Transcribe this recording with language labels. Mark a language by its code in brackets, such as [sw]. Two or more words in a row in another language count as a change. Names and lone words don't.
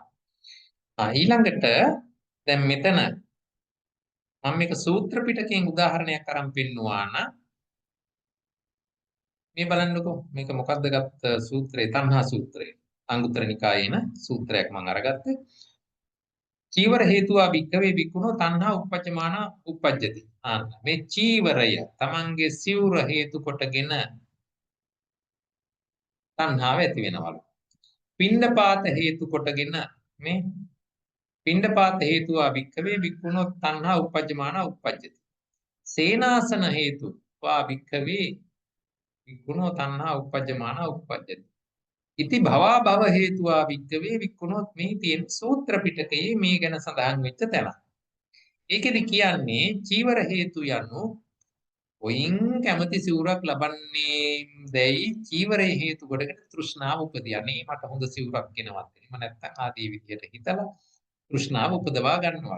[si] ඊළඟට දැන් මෙතන මම මේක සූත්‍ර පිටකයෙන් උදාහරණයක් අරන් පෙන්නුවා නම් මේ බලන්නකෝ මේක මොකද්ද ගත්ත සූත්‍රය තණ්හා සූත්‍රය. අංගුත්තර නිකායේන සූත්‍රයක් මම අරගත්තේ. [pi] චීවර හේතුවා භික්ඛවේ භික්ඛුනෝ තණ්හා උපපජ්ජමාන උපපජ්ජති. [si] මේ චීවරය තමන්ගේ සිවුර හේතු කොටගෙන තණ්හාව ඇති වෙනවලු. පිණ්ඩපාත හේතු කොටගෙන මේ [pi] පිණ්ඩපාත හේතුවා භික්ඛවේ භික්ඛුනෝ තණ්හා උපපජ්ජමාන උපපජ්ජති. සේනාසන හේතුවා භික්ඛවේ භික්ඛුනෝ තණ්හා උපපජ්ජමාන උපපජ්ජති. ඉති භවා භව හේතුවා වික්කවේ වික්කුණොත් [si] මේ තියෙන සූත්‍ර පිටකයේ මේ ගැන සඳහන් වෙච්ච තැන. ඒකෙදි කියන්නේ චීවර හේතු යනු ඔයින් කැමති සිවුරක් ලබන්නේ දැයි චීවරයේ හේතු කොටගෙන තෘෂ්ණාව උපදියන්නේ. මට හොඳ සිවුරක් ගෙනවත් එහෙම නැත්නම් ආදී විදිහට හිතලා තෘෂ්ණාව උපදවා ගන්නවා.